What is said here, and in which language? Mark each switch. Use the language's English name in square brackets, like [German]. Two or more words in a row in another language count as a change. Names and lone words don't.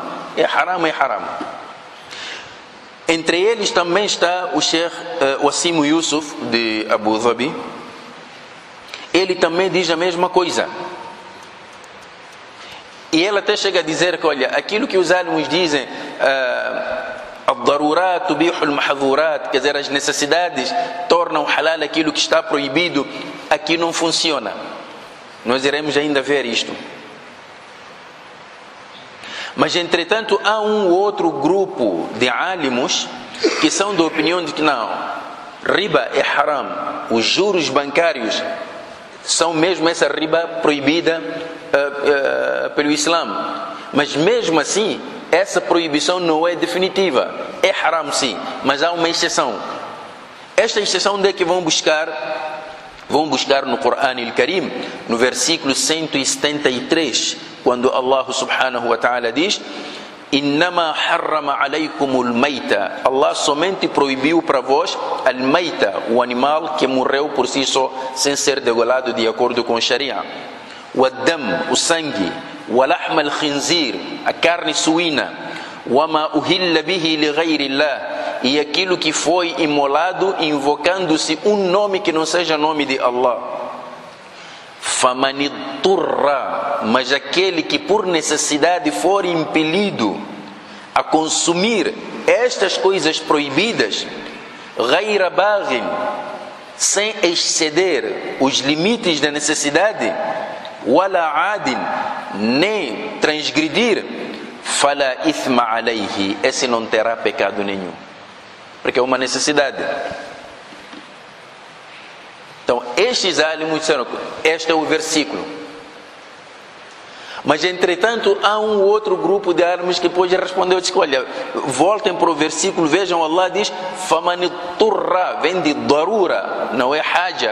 [Portuguese] É haram, é haram. Entre eles também está o Sheikh Wassim Yusuf de Abu Dhabi. Ele também diz a mesma coisa. E ele até chega a dizer que, olha, aquilo que os álimos dizem, [Arabic] الضرورات تبيح المحظورات, [Portuguese] quer dizer, as necessidades tornam halal aquilo que está proibido, aqui não funciona. Nós iremos ainda ver isto. Mas, entretanto, há um outro grupo de álimos que são da opinião de que não, riba é haram, os juros bancários são mesmo essa riba proibida pelo Islã. Mas mesmo assim, essa proibição não é definitiva. É haram sim, mas há uma exceção. Esta exceção onde é que vão buscar no Corão Al-Karim, no versículo 173, quando Allah [Arabic] سبحانه وتعالى [Portuguese] diz: [Arabic] إنما حرم عليكم الميتة. [Portuguese] Allah somente proibiu para vós al-maita, o animal que morreu por si só, sem ser degolado de acordo com a Sharia. O sangue, o [Arabic] لحم الخنزير, [Portuguese] a carne suína, [Arabic] وما أهل به لغير الله, [Portuguese] e aquilo que foi imolado invocando-se um nome que não seja nome de Allah. Famaniturra, mas aquele que por necessidade for impelido a consumir estas coisas proibidas, [Arabic] غير باغ, [Portuguese] sem exceder os limites da necessidade, [Arabic] ولا عاد, [Portuguese] nem transgredir, [Arabic] فلا إثم عليه, [Portuguese] esse não terá pecado nenhum. porque é uma necessidade. Então, estes álamos disseram, este é o versículo. Mas, entretanto, há um outro grupo de álamos que depois respondeu, disse, olha, voltem para o versículo, vejam, Allah diz, famaniturra, vem de darura, não é haja.